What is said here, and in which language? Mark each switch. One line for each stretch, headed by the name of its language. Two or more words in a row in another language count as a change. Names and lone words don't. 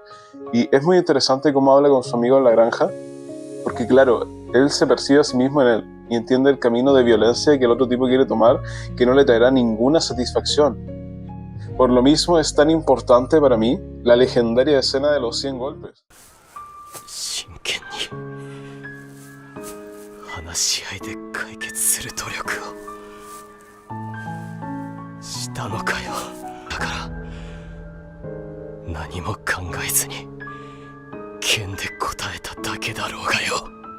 Spanish: Y es muy interesante cómo habla con su amigo en la granja, porque claro, él se percibe a sí mismo en él, y entiende el camino de violencia que el otro tipo quiere tomar, que no le traerá ninguna satisfacción. Por lo mismo es tan importante para mí la legendaria escena de los 100 golpes.
Japanese: 真剣に話し合いで解決する努力をしたのかよ。だから何も考えずに剣で答えただけだろうがよ。